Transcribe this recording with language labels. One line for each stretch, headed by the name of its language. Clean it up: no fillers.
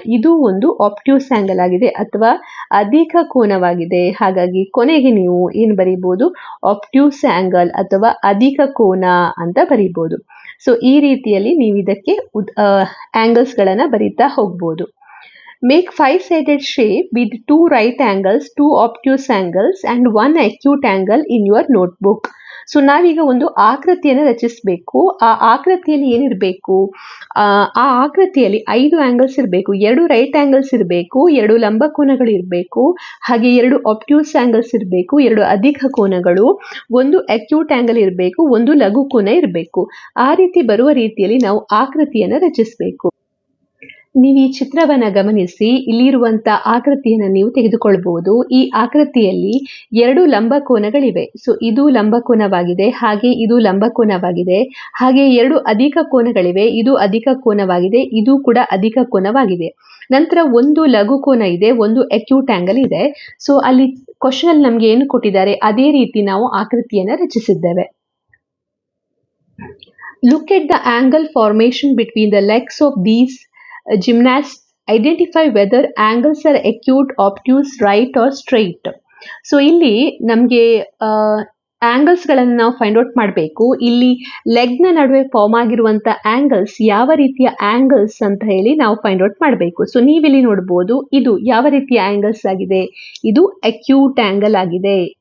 Kannada: ಇದು ಒಂದು ಆಬ್ಟ್ಯೂಸ್ ಆಂಗಲ್ ಆಗಿದೆ ಅಥವಾ ಅಧಿಕ ಕೋನವಾಗಿದೆ. ಹಾಗಾಗಿ ಕೊನೆಗೆ ನೀವು ಏನು ಬರೀಬಹುದು? ಆಬ್ಟ್ಯೂಸ್ ಆಂಗಲ್ ಅಥವಾ ಅಧಿಕ ಕೋನ ಅಂತ ಬರೀಬಹುದು. ಸೊ ಈ ರೀತಿಯಲ್ಲಿ ನೀವು ಇದಕ್ಕೆ ಆಂಗಲ್ಸ್ ಗಳನ್ನ ಬರೀತಾ ಹೋಗ್ಬೋದು.
English: Make 5-sided shape with 2 right angles, 2 obtuse angles and 1 acute angle in your notebook.
Kannada: So ನಾವೀಗ ಒಂದು ಆಕೃತಿಯನ್ನು ರಚಿಸಬೇಕು. ಆ ಆಕೃತಿಯಲ್ಲಿ ಏನಿರಬೇಕು? ಆ ಆಕೃತಿಯಲ್ಲಿ 5 ಆಂಗಲ್ಸ್ ಇರಬೇಕು, 2 ರೈಟ್ ಆಂಗಲ್ಸ್ ಇರಬೇಕು, 2 ಲಂಬಕೋನಗಳು ಇರಬೇಕು, ಹಾಗೆ 2 ಆಬ್ಟ್ಯೂಸ್ ಆಂಗಲ್ಸ್ ಇರಬೇಕು, 2 ಅಧಿಕ ಕೋನಗಳು, 1 ಅಕ್ಯೂಟ್ ಆಂಗಲ್ ಇರಬೇಕು, 1 ಲಘು ಕೋನ ಇರಬೇಕು. ಆ ರೀತಿ ಬರುವ ರೀತಿಯಲ್ಲಿ ನಾವು ಆಕೃತಿಯನ್ನು ರಚಿಸಬೇಕು. ನೀವು ಈ ಚಿತ್ರವನ್ನ ಗಮನಿಸಿ, ಇಲ್ಲಿರುವಂತ ಆಕೃತಿಯನ್ನು ನೀವು ತೆಗೆದುಕೊಳ್ಬಹುದು. ಈ ಆಕೃತಿಯಲ್ಲಿ 2 ಲಂಬಕೋನಗಳಿವೆ. ಸೊ ಇದು ಲಂಬಕೋನವಾಗಿದೆ, ಹಾಗೆ ಇದು ಲಂಬಕೋನವಾಗಿದೆ, ಹಾಗೆ 2 ಅಧಿಕ ಕೋನಗಳಿವೆ. ಇದು ಅಧಿಕ ಕೋನವಾಗಿದೆ, ಇದು ಕೂಡ ಅಧಿಕ ಕೋನವಾಗಿದೆ. ನಂತರ 1 ಲಘು ಕೋನ ಇದೆ, 1 ಅಕ್ಯೂಟ್ ಆಂಗಲ್ ಇದೆ. ಸೊ ಅಲ್ಲಿ ಕ್ವಶನ್ ಅಲ್ಲಿ ನಮ್ಗೆ ಏನು ಕೊಟ್ಟಿದ್ದಾರೆ ಅದೇ ರೀತಿ ನಾವು ಆಕೃತಿಯನ್ನ ರಚಿಸಿದ್ದೇವೆ.
English: Look at the angle formation between the legs of these gymnasts. Identify whether angles are acute, obtuse, right or straight.
Kannada: So ಇಲ್ಲಿ ನಮಗೆ ಆಂಗಲ್ಸ್ ಗಳನ್ನು ನಾವು ಫೈಂಡ್ ಔಟ್ ಮಾಡಬೇಕು. ಇಲ್ಲಿ ಲೆಗ್ ನ ನಡುವೆ ಫಾರ್ಮ್ ಆಗಿರುವಂತ ಆಂಗಲ್ಸ್ ಯಾವ ರೀತಿಯ ಆಂಗಲ್ಸ್ ಅಂತ ಹೇಳಿ ನಾವು ಫೈಂಡ್ ಔಟ್ ಮಾಡಬೇಕು. ಸೊ ನೀವಿಲ್ಲಿ ನೋಡಬಹುದು ಇದು ಯಾವ ರೀತಿಯ ಆಂಗಲ್ಸ್ ಆಗಿದೆ? ಇದು ಅಕ್ಯೂಟ್ ಆಂಗಲ್ ಆಗಿದೆ.